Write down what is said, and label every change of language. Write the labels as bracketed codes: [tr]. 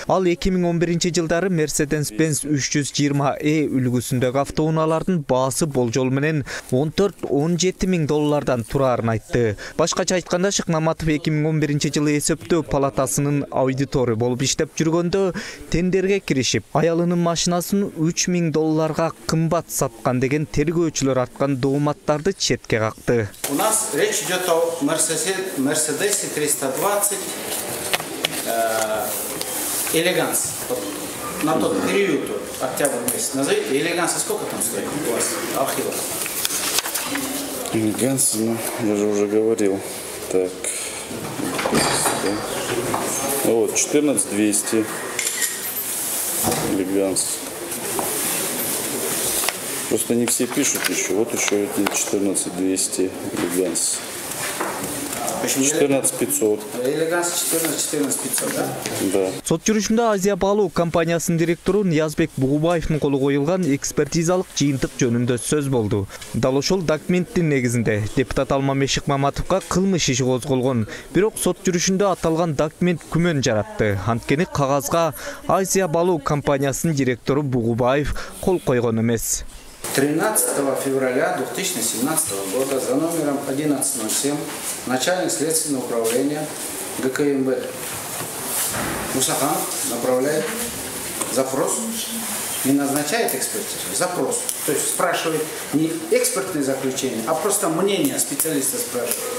[ky] Ал 2011 жылдары Mercedes-Benz 320E үлгүсүндөгү автоунаалардын баасы болжол менен 14-17 миң доллардан турарын айтты. Башкача айтканда, Шыкмаматов 2011 жылы эсептөө палатасынын аудитору болуп иштеп жүргөндө тендерге киришип, аялынын машинасын 3 миң долларга кымбат саткан деген тергөөчүлөр арткан дооматтарды четке какты. [ru] У нас речь идет о Мерседесе 320 Элеганс. На тот период, октябрь месяц, назовите Элеганса, сколько там стоит у вас архива? Элеганс, ну, я же уже говорил. Так, да. Вот, 14200 Элеганс. Просто не все пишут еще. Вот еще 14200 Элеганс. 14500. Элеганс 14500, да? Да. [ky] Сот жүрүшүндө Азия Балуу компаниясынын директору Ниязбек Бугубаевдин колу коюлган экспертизалык жыйынтык жөнүндө сөз болду. Дал ошол документтин негизинде депутат Алмамбет Шыкмаматовго кылмыш иши козголгон. Бирок сот жүрүшүндө аталган документ күмөн жаратты. Анткени кагазга Азия Балуу компаниясынын директору Бугубаев кол койгон эмес. [ru] 13 февраля 2017 года за номером 1107 начальник следственного управления ГКМБ Мусаханов направляет запрос, не назначает экспертизу, запрос. То есть спрашивает не экспертное заключение, а просто мнение специалиста спрашивает.